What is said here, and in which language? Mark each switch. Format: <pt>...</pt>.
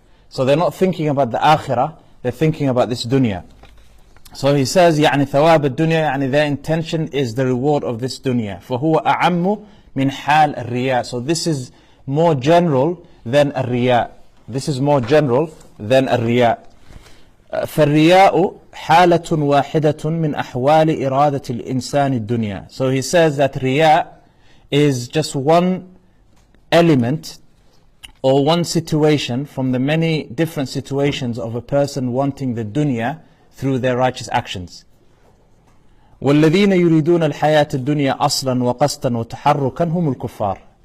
<en>So they're not thinking about the akhirah, they're thinking about this dunya. So he says,</en> <ar>ثواب الدنيا,</ar> <en>their intention is the reward of this dunya.</en> <ar>فهو أعم من حال الرياء.</ar> <en>So this is more general than الرياء. This is more general than الرياء.</en> <ar>فالرياء حالة واحدة من أحوال إرادة الإنسان الدنيا.</ar> <en>So he says that riya is just one element or one situation from the many different situations of a person wanting the dunya through their righteous actions.</en> <ar>والذين يريدون الحياة الدنيا أصلا وقصدا وتحركا هم الكفار.</ar>